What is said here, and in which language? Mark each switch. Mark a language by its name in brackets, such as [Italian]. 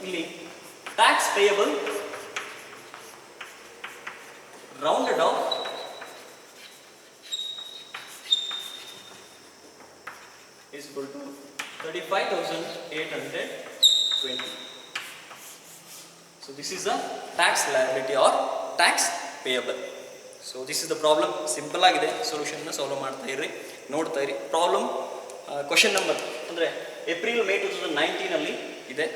[English] ಇಲ್ಲಿ tax payable rounded off is equal to 35,820. So this is the tax liability or tax payable. So this is the problem. [Kannada] Simple ಆಗಿದೆ. ಸೊಲ್ಯೂಷನ್ನ solve ಮಾಡ್ತಾ ಇರ್ರಿ, ನೋಡ್ತಾ ಇರಿ. Problem question number ಅಂದರೆ April May 2019 ಇದೆ.